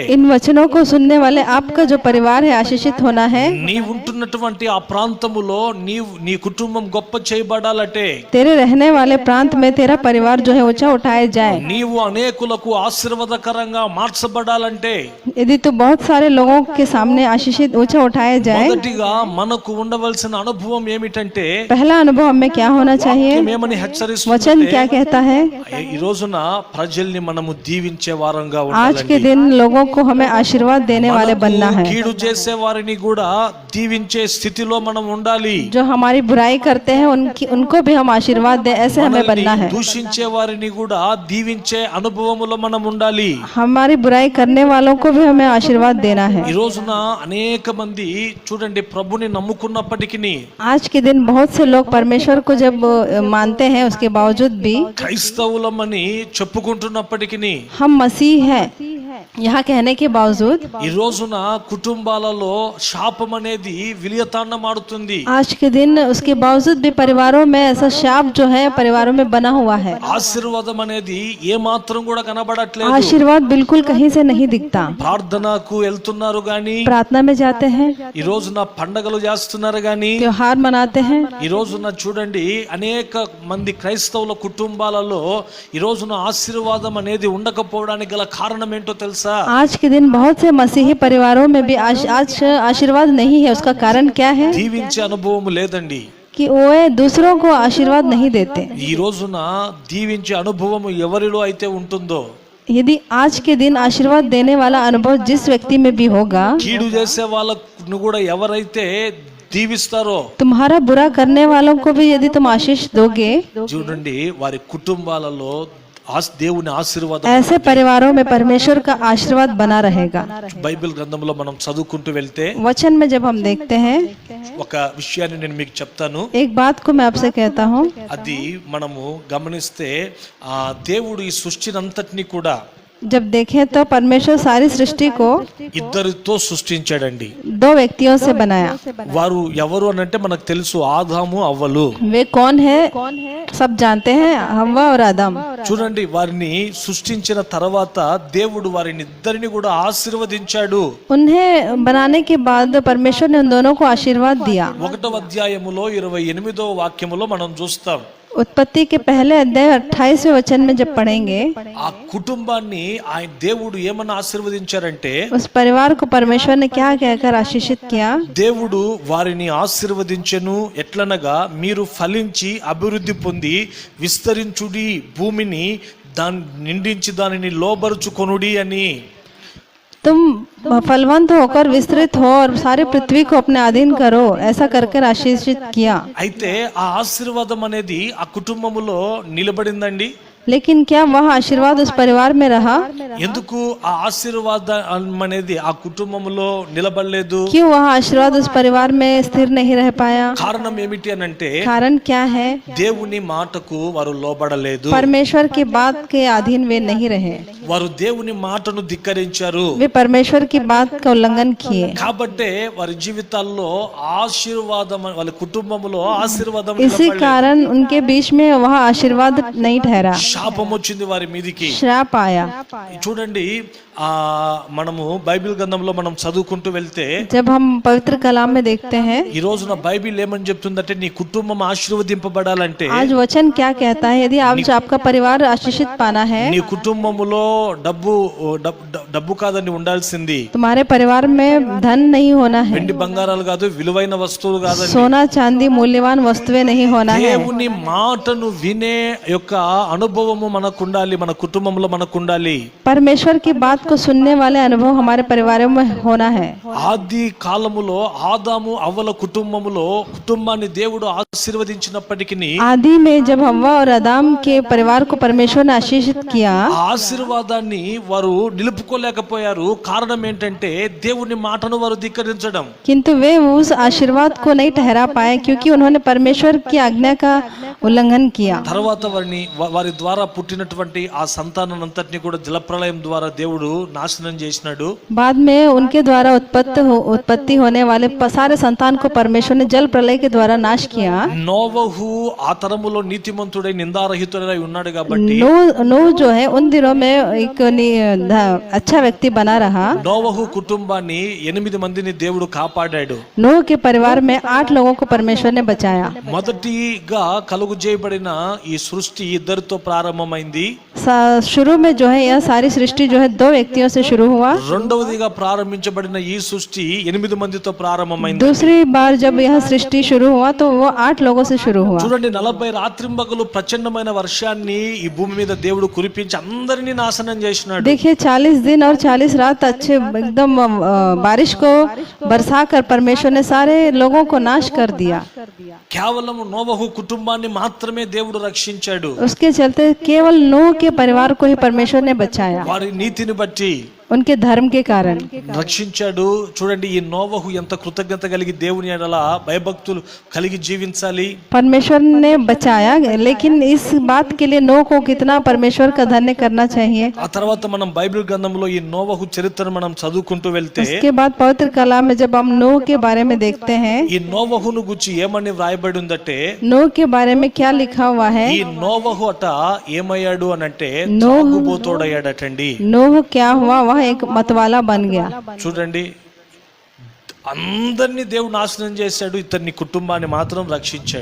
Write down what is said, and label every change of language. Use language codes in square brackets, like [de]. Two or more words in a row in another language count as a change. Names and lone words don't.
[hi] इन वचनों को सुनने वाले आपका जो परिवार है आशीषित होना है. [te] నీ ఉంటున్నటువంటి ఆ ప్రాంతములో నీ కుటుంబం గొప్ప చేయబడాలంటే, [hi] तेरे रहने वाले प्रांत में तेरा परिवार जो है ऊंचा उठाया जाए. [te] నీవు అనేకులకు ఆశీర్వాదకరంగా మార్చబడాలంటే, [hi] यदि तू बहुत सारे लोगों के सामने आशीषित ऊंचा उठाया जाए, [te] మొదటిగా మనకు ఉండవలసిన అనుభవం ఏమిటంటే, [hi] पहला अनुभव हमें क्या होना चाहिए? [te] మేమని [hi] वचन [te] హెచ్చరిస్తుంటే, [hi] क्या कहता है? [te] ఈ రోజున ప్రజల్ని మనము దీవించే వారంగా [hi] आज के [te] ఉండాలండి. [hi] दिन लोगों को हमें आशीर्वाद देने वाले बनना [te] మనకు [hi] है. [te] కీడు చేసే వారిని కూడా దీవించే స్థితిలో మనం ఉండాలి. [hi] जो हमारी बुराई करते हैं उनको भी हम आशीर्वाद दें, ऐसे हमें बनना है. [te] దూషించే వారిని కూడా దీవించే అనుభవములో మనం ఉండాలి. [hi] हमारी बुराई करने वालों को भी हमें आशीर्वाद देना है. [te] ఈ రోజున అనేక మంది చూడండి ప్రభుని నమ్ముకున్నప్పటికీ, [hi] आज के दिन बहुत से लोग परमेश्वर को जब मानते हैं उसके बावजूद भी, [te] క్రైస్తవులమని చెప్పుకుంటున్నప్పటికీ, [hi] हम मसीह हैं यहाँ कहने के बावजूद, [te] ఈ రోజున కుటుంబాలలో శాపం అనేది విలియతాండమాడుతుంది. [hi] आज के दिन उसके बावजूद भी परिवारों में ऐसा शाप जो है परिवारों में बना हुआ है. [te] ఆశీర్వాదం అనేది ఏ మాత్రం కూడా కనబడట్లేదు. [hi] आशीर्वाद बिल्कुल कहीं से नहीं दिखता. [te] ప్రార్థనకు వెళ్తున్నారు గాని, [hi] प्रार्थना में जाते हैं, [te] ఈ రోజున పండగలు చేస్తున్నారు గాని, [hi] त्योहार मनाते हैं, [te] ఈ రోజున చూడండి అనేక మంది క్రైస్తవుల కుటుంబాలలో ఈ రోజున ఆశీర్వాదం అనేది ఉండకపోవడానికి గల కారణం ఏంటో తెలుసా? [hi] आज के दिन बहुत से मसीही परिवारों में भी आज आशीर्वाद नहीं है. उसका कारण क्या है? [te] దీవించే అనుభవం లేదండి. [hi] कि वो दूसरों को आशीर्वाद नहीं देते. [te] ఈ రోజున దీవించే అనుభవం ఎవరిలో అయితే ఉంటుందో, [hi] यदि आज के दिन आशीर्वाद देने वाला अनुभव जिस व्यक्ति में भी होगा, [te] కీడు చేసే వాళ్ళను కూడా ఎవరైతే దీవిస్తారో, [hi] तुम्हारा बुरा करने वालों को भी यदि तुम आशीष दोगे, [te] చూడండి వారి కుటుంబాలలో దేవుని ఆశీర్వాదం, [hi] ऐसे परिवारों में परमेश्वर का आशीर्वाद बना रहेगा. [te] బైబిల్ గ్రంథంలో మనం చదువుకుంటూ వెళ్తే [hi] वचन में जब हम देखते हैं, [te] ఒక విషయాన్ని నేను మీకు చెప్తాను. [hi] एक बात को मैं आपसे कहता हूँ, [te] అది మనము గమనిస్తే ఆ దేవుడు ఈ సృష్టినంతటిని కూడా [hi] जब देखें तो परमेश्वर सारी सृष्टि को [te] ఇద్దరితో సృష్టించాడండి. [hi] दो व्यक्तियों से बनाया. [te] వారు ఎవరు అని అంటే మనకు తెలుసు, ఆదాము అవ్వలు. [hi] वे कौन है? सब जानते हैं, हव्वा और आदम. [te] చూడండి వారిని సృష్టించిన తర్వాత దేవుడు వారిని ఇద్దరిని కూడా ఆశీర్వదించాడు. [hi] उन्हें बनाने के बाद परमेश्वर ने उन दोनों को आशीर्वाद दिया. [te] 1వ అధ్యాయములో 28వ వాక్యములో మనం చూస్తాం. [hi] उत्पत्ति के पहले अध्याय 28वें वचन में जब पढ़ेंगे, [te] ఆ కుటుంబాన్ని ఆయన దేవుడు ఏమన్నా ఆశీర్వదించారంటే, [hi] उस परिवार को परमेश्वर ने क्या कहकर आशीषित किया? [te] దేవుడు వారిని ఆశీర్వదించెను. ఎట్లనగా మీరు ఫలించి అభివృద్ధి పొంది విస్తరించుడి, భూమిని నిండించి దానిని లోబరుచుకొనుడి అని. [hi] तुम फलवंत होकर विस्तृत हो और सारी पृथ्वी को अपने अधीन करो, ऐसा करके आशीषित किया. [te] అయితే ఆ ఆశీర్వాదం అనేది ఆ కుటుంబములో నిలబడిందండి. [hi] लेकिन क्या वह आशीर्वाद उस परिवार में रहा? [te] ఎందుకు ఆ ఆశీర్వాదం అనేది ఆ కుటుంబములో నిలబడలేదు? [hi] क्यों वह आशीर्वाद उस परिवार में स्थिर नहीं रह पाया? [te] కారణం ఏమిటి అని అంటే, [hi] कारण क्या है? [te] దేవుని మాటకు వారు లోబడలేదు. [hi] परमेश्वर की बात के अधीन वे नहीं रहे. [te] వారు దేవుని మాటను ధిక్కరించారు. [hi] वे परमेश्वर की बात का उल्लंघन किए. [te] కాబట్టే వారి జీవితాల్లో ఆశీర్వాదం, వాళ్ళ కుటుంబములో ఆశీర్వాదం [hi] इसी कारण उनके बीच में वह आशीर्वाद नहीं ठहरा, [te] శాపం వచ్చింది వారి మీదికి. [hi] श्राप आया. [te] చూడండి మనము బైబిల్ గ్రంథంలో మనం చదువుకుంటూ వెళ్తే, [hi] जब हम पवित्र कलाम में देखते हैं, [te] ఈ రోజున బైబిల్ ఏమని చెప్తుందంటే, నీ కుటుంబం ఆశీర్వదింపబడాలంటే, [hi] आज वचन क्या कहता है? यदि आपका परिवार आशीषित पाना है, [te] నీ కుటుంబములో డబ్బు కాదని ఉండాల్సింది, [hi] तुम्हारे परिवार में धन नहीं होना है, [te] వెండి బంగారాలు కాదు, విలువైన వస్తువులు కాదండి, [hi] सोना चांदी मूल्यवान वस्तुएं नहीं होना है. [te] దేవుని మాటను వినే యొక్క అనుభవం అనుభవము మనకు ఉండాలి, మన కుటుంబంలో మనకు ఉండాలి. [hi] परमेश्वर की बात को सुनने वाले अनुभव हमारे परिवारों में होना है. [te] ఆది కాలములో ఆదాము అవ్వల కుటుంబాన్ని దేవుడు ఆశీర్వదించినప్పటికీ [hi] आदि में जब हव्वा और आदम के परिवार को परमेश्वर ने आशीषित किया, [te] ఆ ఆశీర్వాదాన్ని వారు నిలుపుకోలేకపోయారు. కారణం ఏంటంటే దేవుని మాటను వారు ధిక్కరించడం. [hi] किंतु वे उस आशीर्वाद को नहीं ठहरा पाए क्योंकि उन्होंने परमेश्वर की आज्ञा का उल्लंघन किया. [te] తర్వాత వారి ద్వారా పుట్టినటువంటి ఆ సంతానాన్నంతటిని కూడా జలప్రళయం ద్వారా దేవుడు నాశనం చేసినాడు. [hi] बाद में उनके द्वारा उत्पत्ति होने वाले सारे संतान को परमेश्वर ने जल प्रलय के द्वारा नाश किया. [te] నోవహు ఆ తరములో నీతిమంతుడై నిందారహితుడై ఉన్నాడు కాబట్టి [hi] नूह जो है उन दिनों में एक अच्छा व्यक्ति बना रहा. [te] నోవహు కుటుంబాన్ని 8 మందిని దేవుడు కాపాడాడు. [hi] नूह के परिवार में 8 लोगों को परमेश्वर ने बचाया. [te] మొదటిగా కలుగు చేయబడిన ఈ సృష్టి ఇద్దరితో ప్రారంభమైంది. [hi] शुरू में जो है यह सारी सृष्टि जो है 2 व्यक्तियों से शुरू हुआ. [te] రెండవదిగా ప్రారంభించబడిన ఈ సృష్టి 8 మందితో ప్రారంభమైంది. [hi] दूसरी बार जब यह सृष्टि शुरू हुआ तो वो 8 लोगों से शुरू हुआ. [te] చూడండి, 40 రాత్రింబగలు ప్రచండమైన వర్షాన్ని ఈ భూమి మీద దేవుడు కురిపించి అందరినీ నాశనం చేసినాడు. [hi] देखिए 40 दिन और 40 रात अच्छे एकदम बारिश को बरसा कर परमेश्वर ने सारे लोगों को नाश कर दिया. [te] కేవలం నోవహు కుటుంబాన్ని మాత్రమే దేవుడు రక్షించాడు. [hi] उसके चलते केवल नूह के परिवार को ही परमेश्वर ने बचाया. [te] వారి నీతిని బట్టి [hi] उनके धर्म के कारण [te] రక్షించాడు. చూడండి, ఈ నోవహు ఎంత కృతజ్ఞత కలిగి దేవుని ఎడల భయభక్తులు కలిగి జీవించాలి. [hi] परमेश्वर ने बचाया, लेकिन इस बात के लिए नूह को कितना परमेश्वर का धन्य करना चाहिए. [te] ఆ తర్వాత మనం బైబిల్ గ్రంథంలో ఈ నోవహు చరిత్రను మనం చదువుకుంటూ వెళ్తే [hi] उसके बाद पवित्र कलाम में जब हम नूह के बारे में देखते हैं, [te] ఈ నోవహును గురించి ఏమని వ్రాయబడి ఉందంటే, [hi] नूह के बारे में क्या लिखा हुआ है. [te] ఈ నోవహు అట ఏమయ్యాడు అని అంటే తాగుబోతోడయ్యాడటండి. [hi] नूह क्या हुआ, वह एक मतवाला बन गया. [te] చూడండి, అందరినీ దేవుడు నాశనం చేశాడు, ఇతన్ని కుటుంబాన్ని మాత్రం రక్షించాడు.